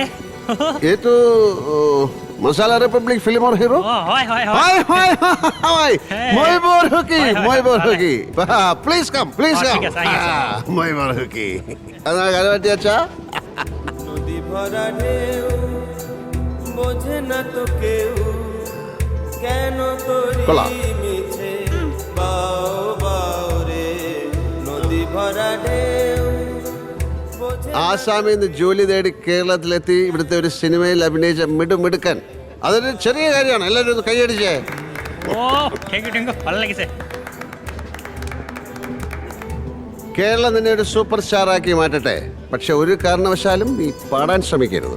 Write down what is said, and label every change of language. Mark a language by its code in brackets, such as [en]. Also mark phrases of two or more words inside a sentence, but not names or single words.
[hi] ये तो मसाला रिपब्लिक फिल्म और हीरो. हाय हाय हाय हाय हाय [as] মই বৰ হুকি, মই বৰ হুকি. [en] Please come, please come. [as] মই বৰ হুকি. [bn] আপনার গাড়ি বাটি আচ্ছা? নদী ভরা ঢেউ বোঝে না তো কেউ কেন কলা। তোরি মিছে বাও বাও রে নদী ভরা ঢেউ বোঝে [ml] ആസാമിൽ നിന്ന് ജോലി തേടി കേരളത്തിലെത്തി ഇവിടുത്തെ ഒരു സിനിമയിൽ അഭിനയിച്ച മിടുമിടുക്കൻ. അതൊരു ചെറിയ കാര്യമാണ്. എല്ലാവരും ഒന്ന് കൈയടിച്ചേ. [en] Oh thank you [as] ভালো লাগিছে. [ml] കേരളം നിന്നെ ഒരു സൂപ്പർ സ്റ്റാർ ആക്കി മാറ്റട്ടെ. പക്ഷെ ഒരു കാരണവശാലും നീ പാടാൻ ശ്രമിക്കരുത്.